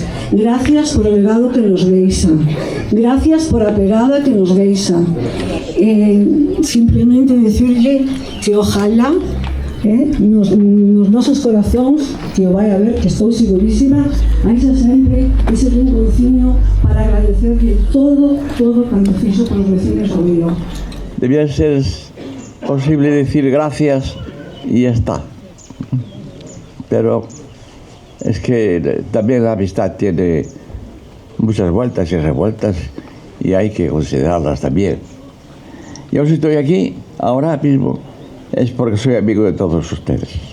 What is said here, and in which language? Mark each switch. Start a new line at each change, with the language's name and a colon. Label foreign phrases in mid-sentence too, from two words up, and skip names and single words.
Galician: Gracias por o legado que nos deixa. Gracias por a pegada que nos deixa. Simplemente dicirle que ojalá nos nosos corazóns, que o vai a ver, que estou segurísima, hai xa sempre ese rinconciño para agradecerle todo cando fixo con os vecinos do Mío.
Spanish: Debía ser posible decir gracias y ya está. Pero es que también la amistad tiene muchas vueltas y revueltas y hay que considerarlas también. Yo si estoy aquí ahora mismo es porque soy amigo de todos ustedes.